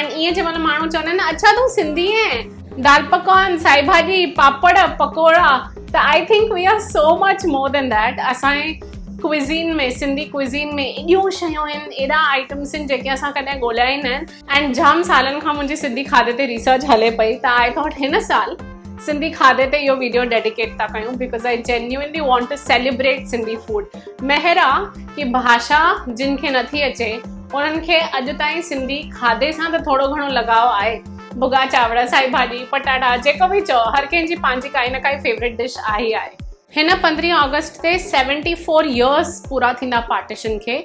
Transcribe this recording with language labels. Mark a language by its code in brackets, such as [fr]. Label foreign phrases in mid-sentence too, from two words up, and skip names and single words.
[sd] एंड ईअं जंहिं महिल माण्हू चवंदा आहिनि अच्छा तूं सिंधी आहे, दाल पकवान, साई भाॼी, पापड़, पकोड़ा, त [en] I think we are so much more than that. [sd] असांजे क्विज़ीन में, सिंधी क्विज़ीन में एॾियूं शयूं आहिनि, एॾा आइटम्स आहिनि जेके असां कॾहिं ॻोल्हिया ई न आहिनि। एंड जाम सालनि खां मुंहिंजी सिंधी खाधे ते रिसर्च हले पई, त [en] I thought [sd] हिन साल सिंधी खाधे ते इहो [en] video dedicate [sd] था कयूं, [en] because I genuinely want to celebrate Sindhi food. [sd] महिर आहे कि भाषा जिन खे नथी अचे उन्हनि खे अॼु ताईं सिंधी खाधे सां त थोरो घणो लॻाव आहे। भुॻा चांवर, साई भाॼी, पटाटा, जेको बि चओ, हर कंहिंजी पंहिंजी काई न काई [en] favourite dish [sd] आहे ई आहे। हिन 15 अगस्त ते 74 इयर्स पूरा थींदा पार्टीशन खे।